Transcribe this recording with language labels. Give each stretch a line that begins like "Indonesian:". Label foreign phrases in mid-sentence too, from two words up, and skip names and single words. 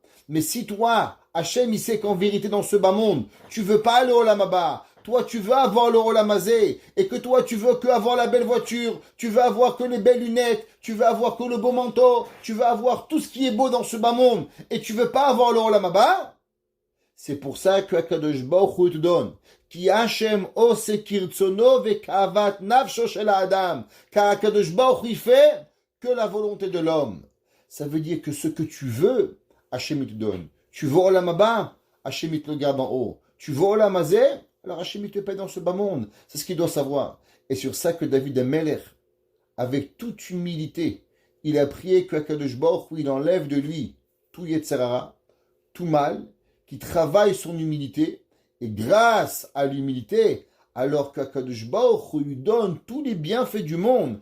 French: Mais si toi, Hachem, il sait qu'en vérité, dans ce bas monde, tu veux pas le
Hebrew: עולם הבא,
French: toi, tu veux avoir le
Hebrew: עולם הזה,
French: et que toi, tu veux que avoir la belle voiture, tu veux avoir que les belles lunettes, tu veux avoir que le beau manteau, tu veux avoir tout ce qui est beau dans ce bas monde, et tu veux pas avoir le
Hebrew: עולם הבא,
French: c'est pour ça que
Hebrew: הקדוש ברוך הוא
French: te donne.
Hebrew: כי השם עושה כרצונו וכוונת נפשו של אדם.
French: Car
Hebrew: הקדוש ברוך הוא
French: fait que la volonté de l'homme. Ça veut dire que ce que tu veux, Hashem te donne. Tu veux
Hebrew: עולם הבא,
French: Hashem te le garde en haut. Tu veux
Hebrew: עולם הזה,
French: alors Hashem te paie dans ce bas monde. C'est ce qu'il doit savoir. Et sur ça que David Amelech, avec toute humilité, il a prié que
Hebrew: הקדוש ברוך הוא,
French: il enlève de lui tout Yetzerara, tout mal, qui travaille son humilité, et grâce à l'humilité, alors qu'
Hebrew: הקדוש ברוך הוא
French: lui donne tous les bienfaits du monde.